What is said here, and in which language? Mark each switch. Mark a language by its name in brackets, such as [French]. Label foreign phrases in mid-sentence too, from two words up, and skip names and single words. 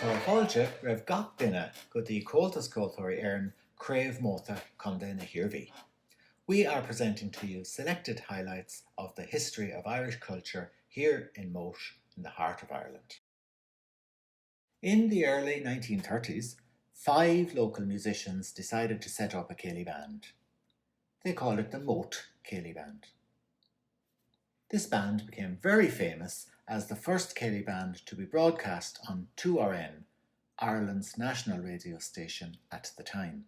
[Irish] Fáilte raibh gach duine go dtí comhaltas cultúirí éireann Crave Moate Conde na Hiorvie. [English] We are presenting to you selected highlights of the history of Irish culture here in Moate, in the heart of Ireland. In the early 1930s, 5 local musicians decided to set up a céilí band. They called it the Moate Céilí Band. This band became very famous as the first céilí band to be broadcast on 2RN, Ireland's national radio station at the time.